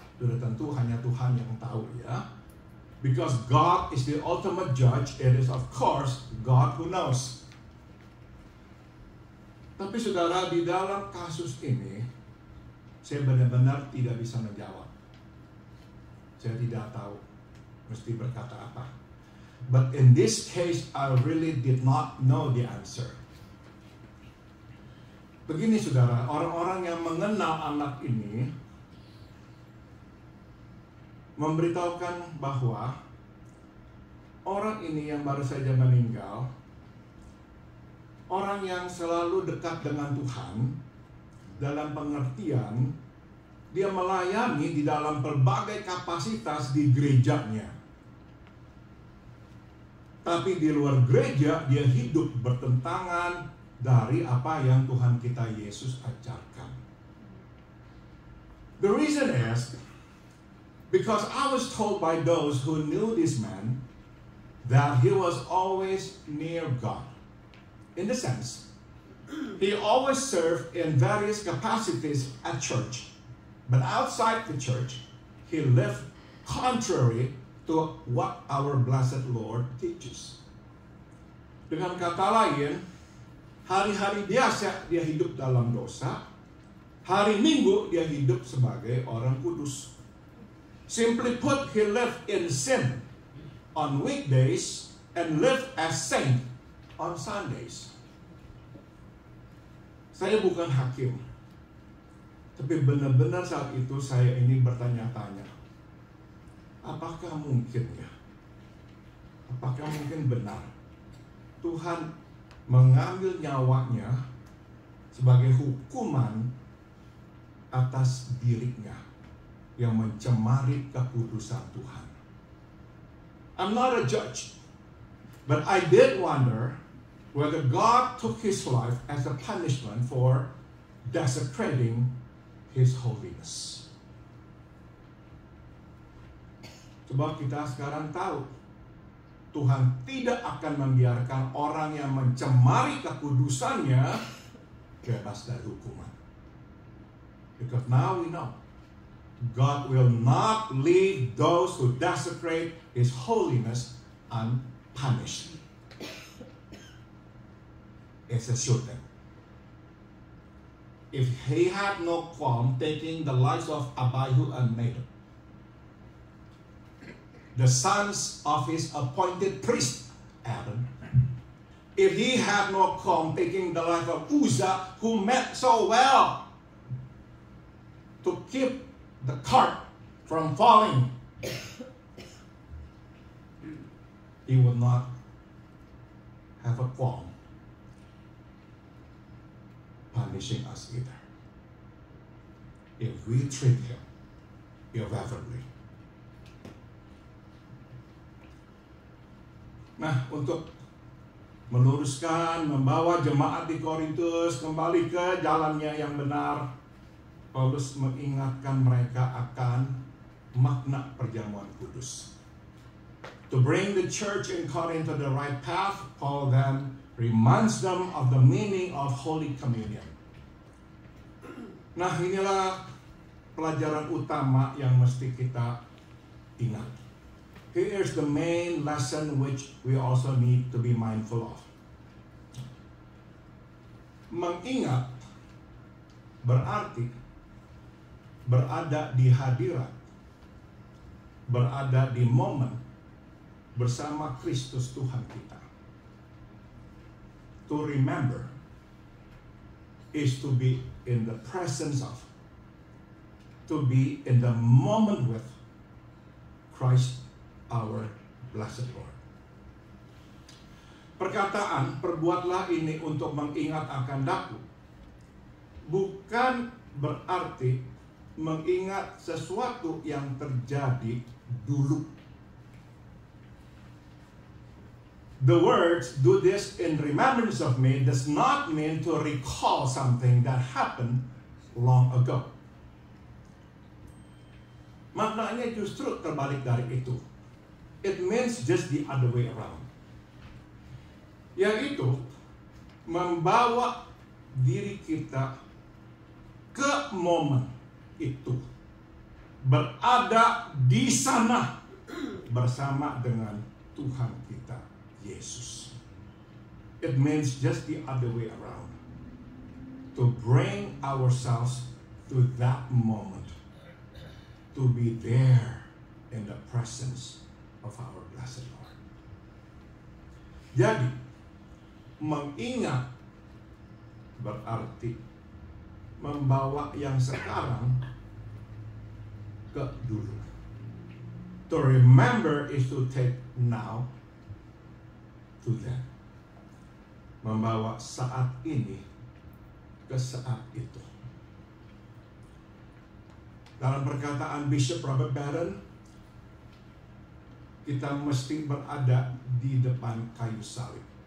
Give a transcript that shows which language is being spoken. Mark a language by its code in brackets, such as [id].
[id] Sudah tentu hanya Tuhan yang tahu ya. [en] Because God is the ultimate judge, it is of course God who knows. [id] Tapi saudara, di dalam kasus ini, saya benar-benar tidak bisa menjawab. Saya tidak tahu mesti berkata apa. [en] But in this case, I really did not know the answer. [id] Begini saudara, orang-orang yang mengenal anak ini memberitahukan bahwa orang ini yang baru saja meninggal, orang yang selalu dekat dengan Tuhan, dalam pengertian dia melayani di dalam berbagai kapasitas di gerejanya. Tapi di luar gereja dia hidup bertentangan dari apa yang Tuhan kita Yesus ajarkan. [en] The reason is because I was told by those who knew this man that he was always near God. In the sense, he always served in various capacities at church, but outside the church, he lived contrary to what our blessed Lord teaches. [id] Dengan kata lain, hari-hari biasa dia hidup dalam dosa, hari Minggu dia hidup sebagai orang kudus. [en] Simply put, he lived in sin on weekdays and lived as saint on Sundays. [id] Saya bukan hakim, tapi benar-benar saat itu saya ini bertanya-tanya, apakah mungkin ya? Apakah mungkin benar Tuhan mengambil nyawanya sebagai hukuman atas dirinya yang mencemari kekudusan Tuhan? [en] I'm not a judge, but I did wonder whether God took his life as a punishment for desecrating his holiness. [id] Sebab kita sekarang tahu Tuhan tidak akan membiarkan orang yang mencemari kekudusannya bebas dari hukuman. [en] Because now we know God will not leave those who desecrate his holiness unpunished. It's a sure thing. If he had no qualm taking the lives of Abihu and Nadab, the sons of his appointed priest Aaron, if he had no qualm taking the life of Uzzah, who meant so well to keep the cart from falling, he would not have a qualm punishing us either, if we treat him irreverently. [id] Nah, untuk meluruskan, membawa jemaat di Korintus kembali ke jalannya yang benar, Paulus mengingatkan mereka akan makna perjamuan kudus. [en] To bring the church in Corinth to the right path, Paul then reminds them of the meaning of Holy Communion. [id] Nah, inilah pelajaran utama yang mesti kita ingat. [en] Here's the main lesson which we also need to be mindful of. [id] Mengingat berarti berada di hadirat, berada di momen bersama Kristus Tuhan kita. [en] To remember is to be in the presence of, to be in the moment with Christ our blessed Lord. [id] Perkataan perbuatlah ini untuk mengingat akan Daku bukan berarti mengingat sesuatu yang terjadi dulu. [en] The words "do this in remembrance of me" does not mean to recall something that happened long ago. [id] Maknanya justru terbalik dari itu. [en] It means just the other way around. [id] Yaitu membawa diri kita ke momen itu, berada di sana bersama dengan Tuhan kita Yesus. [en] It means just the other way around. To bring ourselves to that moment, to be there in the presence of our blessed Lord. [id] Jadi, mengingat berarti membawa yang sekarang ke dulu. [en] To remember is to take now to then. [id] Membawa saat ini ke saat itu. Dalam perkataan Bishop Robert Barron, kita mesti berada di depan kayu salib.